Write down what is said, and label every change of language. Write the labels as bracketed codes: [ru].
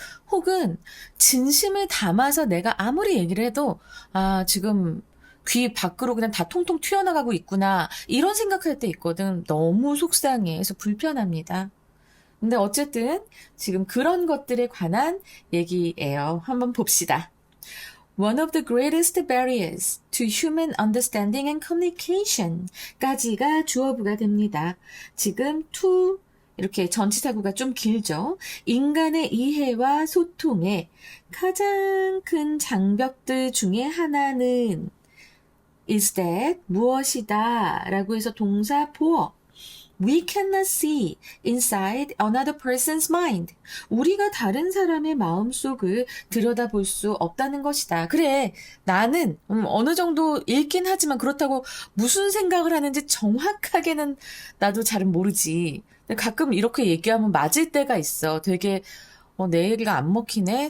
[ko] 혹은 진심을 담아서 내가 아무리 얘기를 해도 아, 지금 귀 밖으로 그냥 다 통통 튀어나가고 있구나, 이런 생각할 때 있거든. 너무 속상해. 그래서 불편합니다. 근데 어쨌든 지금 그런 것들에 관한 얘기예요. 한번 봅시다. [en] One of the greatest barriers to human understanding and communication [ko] 까지가 주어부가 됩니다. 지금 to 이렇게 전치사구가 좀 길죠. 인간의 이해와 소통의 가장 큰 장벽들 중에 하나는 is that 무엇이다 라고 해서 동사 보어. [en] We cannot see inside another person's mind. [ko] 우리가 다른 사람의 마음속을 들여다볼 수 없다는 것이다. 그래, 나는 어느 정도 읽긴 하지만 그렇다고 무슨 생각을 하는지 정확하게는 나도 잘은 모르지. 근데 가끔 이렇게 얘기하면 맞을 때가 있어. 되게 내 얘기가 안 먹히네.